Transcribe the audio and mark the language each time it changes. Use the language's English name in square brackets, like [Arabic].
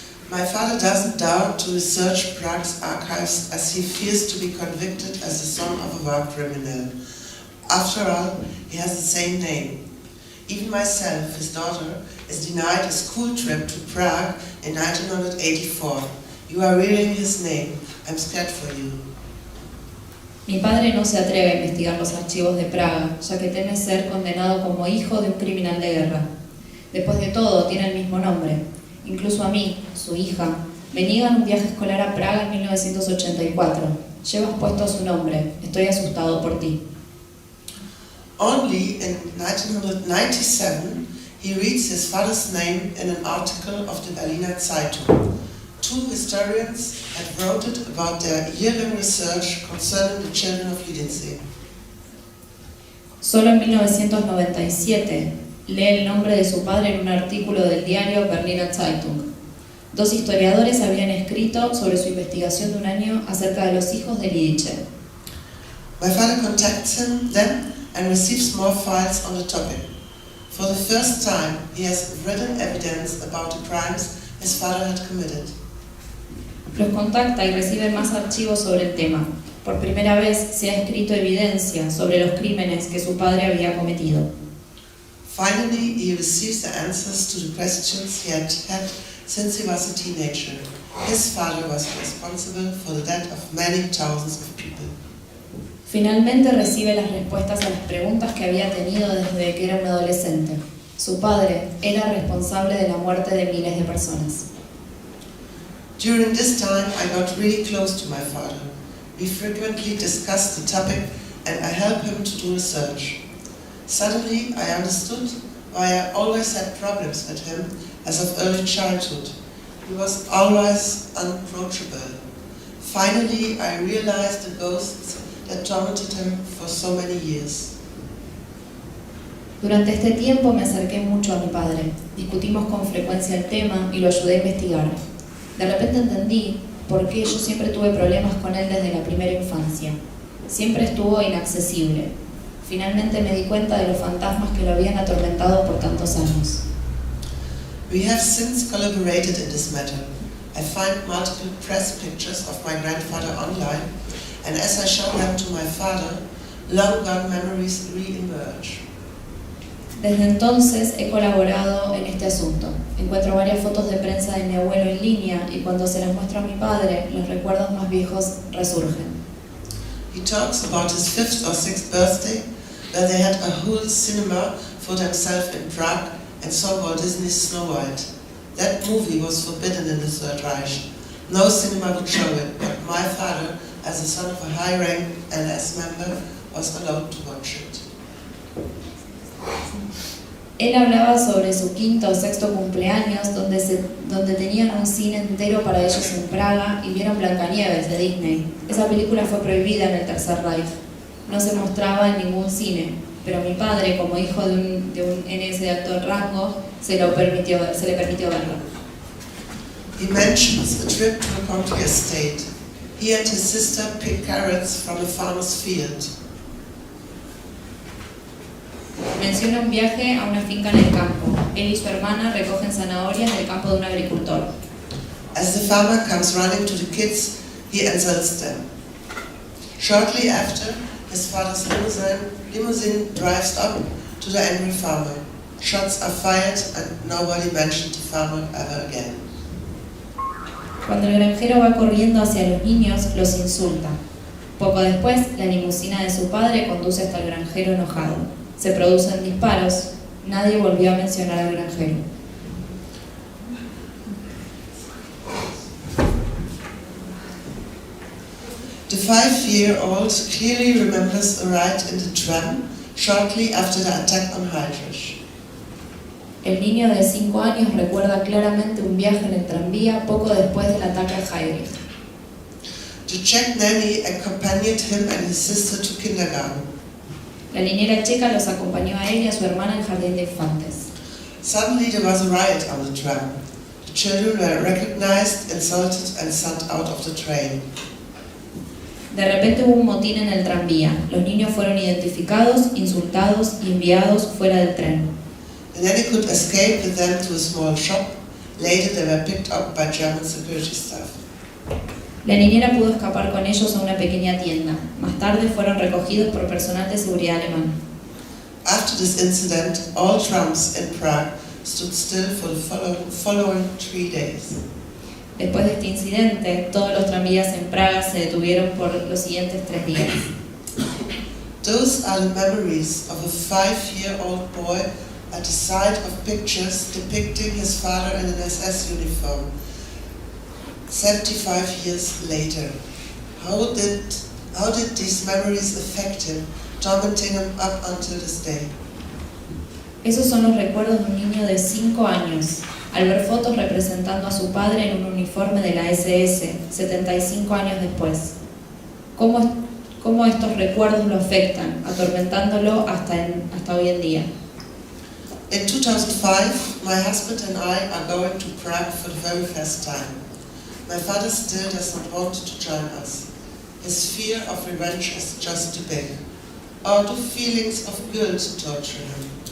[English] My father doesn't dare to research Prague's archives as he fears to be convicted as the son of a war criminal. After all, he has the same name. Even myself, his daughter, is denied a school trip to Prague in 1984. You are reading his name. I'm scared for you. [Spanish] Mi padre no se atreve a investigar los archivos de Praga, ya que teme ser condenado como hijo de un criminal de guerra. Después de todo, tiene el mismo nombre. Incluso a mí, su hija, me niegan un viaje escolar a Praga en 1984. Llevas puesto su nombre. Estoy asustado por ti. [English] Only in 1997, he reads his father's name in an article of the Berliner Zeitung. Two historians had wrote it about their year-long research concerning the children of Lidice. [Spanish] Solo en 1997 lee el nombre de su padre en un artículo del diario Berliner Zeitung. Dos historiadores habían escrito sobre su investigación de un año acerca de los hijos de Lidice. [English] My father contacts him then and receives more files on the topic. For the first time, he has written evidence about the crimes his father had committed. [Spanish] Los contacta y recibe más archivos sobre el tema. Por primera vez se ha escrito evidencia sobre los crímenes que su padre había cometido. [English] Finally, he receives the answers to the questions he had had since he was a teenager. His father was responsible for the death of many thousands of people. [Spanish] Finalmente recibe las respuestas a las preguntas que había tenido desde que era un adolescente. Su padre era responsable de la muerte de miles de personas. [English] During this time, I got really close to my father. We frequently discussed the topic and I helped him to do research. Suddenly, I understood why I always had problems with him as of early childhood. He was always unapproachable. Finally, I realized the ghosts that tormented him for so many years. [Spanish] Durante este tiempo me acerqué mucho a mi padre. Discutimos con frecuencia el tema y lo ayudé a investigar. De repente entendí por qué yo siempre tuve problemas con él desde la primera infancia. Siempre estuvo inaccesible. Finalmente me di cuenta de los fantasmas que lo habían atormentado por tantos años. [English] We have since collaborated in this matter. I find multiple press pictures of my grandfather online, and as I show them to my father, long-gone memories re-emerge. [Spanish] Desde entonces he colaborado en este asunto. Encuentro varias fotos de prensa de mi abuelo en línea y cuando se las muestro a mi padre, los recuerdos más viejos resurgen. [English] He talks about his 5th or 6th birthday, where they had a whole cinema for themselves in Prague and saw Walt Disney's Snow White. That movie was forbidden in the Third Reich. No cinema would show it, but my father, as the son of a high-rank NS member, was allowed to watch it. [Spanish] Él hablaba sobre su 5º o 6º cumpleaños, donde tenían un cine entero para ellos en Praga y vieron Blancanieves de Disney. Esa película fue prohibida en el Tercer Reich. No se mostraba en ningún cine, pero mi padre, como hijo de un NS de alto rango, se le permitió verlo. [English] He mentions a trip to the country estate. He and his sister pick carrots from a farmer's field. [Spanish] Menciona un viaje a una finca en el campo. Él y su hermana recogen zanahorias del campo de un agricultor. [English] As the farmer comes running to the kids, he insults them. Shortly after, his father's limousine drives up to the angry farmer. Shots are fired and nobody mentioned the farmer ever again. [Spanish] Cuando el granjero va corriendo hacia los niños, los insulta. Poco después, la limusina de su padre conduce hasta el granjero enojado. Se producen disparos. Nadie volvió a mencionar al granjero. [English] The 5-year-old clearly remembers a ride in the tram shortly after the attack on Heydrich. [Spanish] El niño de 5 años recuerda claramente un viaje en el tranvía poco después del ataque a Heydrich. [English] The Czech nanny accompanied him and his sister to kindergarten. [Spanish] La niñera checa los acompañó a él y a su hermana al jardín de infantes. [English] Suddenly there was a riot on the tram. The children were recognized, insulted and sent out of the train. [Spanish] De repente hubo un motín en el tranvía. Los niños fueron identificados, insultados y enviados fuera del tren. [English] The nanny could escape with them to a small shop. Later they were picked up by German security staff. [Spanish] La niñera pudo escapar con ellos a una pequeña tienda. Más tarde fueron recogidos por personal de seguridad alemán. [English] After this incident, all trams in Prague stood still for the following 3 days. [Spanish] Después de este incidente, todos los tranvías en Praga se detuvieron por los siguientes 3 días. [English] Those are the memories of a 5-year-old boy at the sight of pictures depicting his father in an SS uniform. 75 years later, how did these memories affect him, tormenting him up until this day? [Spanish] Esos son los recuerdos de un niño de 5 años, al ver fotos representando a su padre en un uniforme de la SS, 75 años después. ¿Cómo estos recuerdos lo afectan, atormentándolo hasta hoy en día? [English] In 2005, my husband and I are going to Prague for the very first time. My father still does not want to join us. His fear of revenge is just too big. Or do feelings of guilt torture him?